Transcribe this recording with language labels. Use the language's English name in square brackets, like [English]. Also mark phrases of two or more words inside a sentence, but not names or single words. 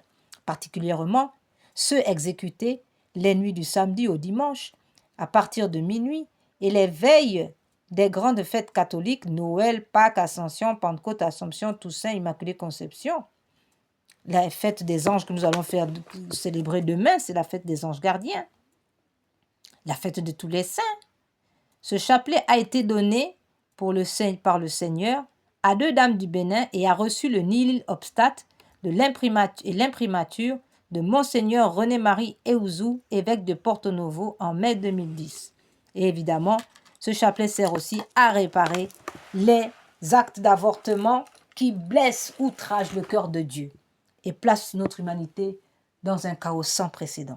[French] Particulièrement ceux exécutés les nuits du samedi au dimanche à partir de minuit et les veilles des grandes fêtes catholiques, Noël, Pâques, Ascension, Pentecôte, Assomption, Toussaint, Immaculée Conception. La fête des anges que nous allons célébrer demain, c'est la fête des anges gardiens. La fête de tous les saints. Ce chapelet a été donné par le Seigneur à 2 dames du Bénin et a reçu le [Latin] nihil obstat [French] de l'imprimature de Monseigneur René-Marie Eouzou, évêque de Porto Novo, en mai 2010. Et évidemment, ce chapelet sert aussi à réparer les actes d'avortement qui blessent, outragent le cœur de Dieu et placent notre humanité dans un chaos sans précédent.